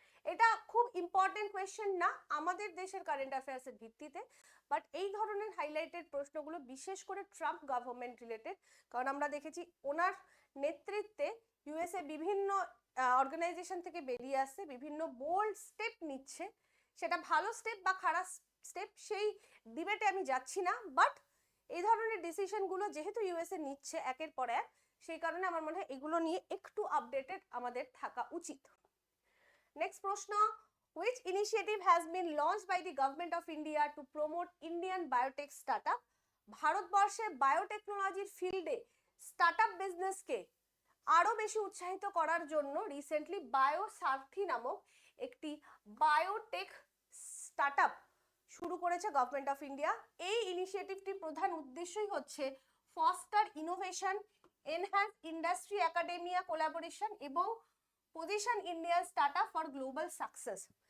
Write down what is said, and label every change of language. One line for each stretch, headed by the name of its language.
Bangla: এটা খুব important question না আমাদের দেশের কারেন্ট অ্যাফেয়ার্সের ভিত্তিতে, বাট এই ধরনের হাইলাইটেড প্রশ্নগুলো বিশেষ করে ট্রাম্প গভর্নমেন্ট রিলেটেড, কারণ আমরা দেখেছি ওনার নেতৃত্বে ইউএসএ বিভিন্ন অর্গানাইজেশন থেকে বেরিয়ে আসছে, বিভিন্ন বোল্ড স্টেপ নিচ্ছে। সেটা ভালো স্টেপ বা খারাপ স্টেপ সেই ডিবেটে আমি যাচ্ছি না, বাট এই ধরনের ডিসিশনগুলো যেহেতু ইউএসএ নিচ্ছে একের পর এক, সেই কারণে আমার মনে হয় এগুলো নিয়ে একটু আপডেটেড আমাদের থাকা উচিত। নেক্সট প্রশ্ন,
English: which initiative has been launched by the government of India to promote Indian biotech startup?
Bangla: ভারতবর্ষে বায়োটেকনোলজির ফিল্ডে স্টার্টআপ বিজনেসকে আরো বেশি উৎসাহিত করার জন্য রিসেন্টলি বায়োসারথি নামক একটি বায়োটেক স্টার্টআপ শুরু করেছে গভর্নমেন্ট অফ ইন্ডিয়া। এই ইনিশিয়েটিভটির প্রধান উদ্দেশ্যই হচ্ছে foster innovation, enhance industry academia collaboration এবং position Indian startup for global success.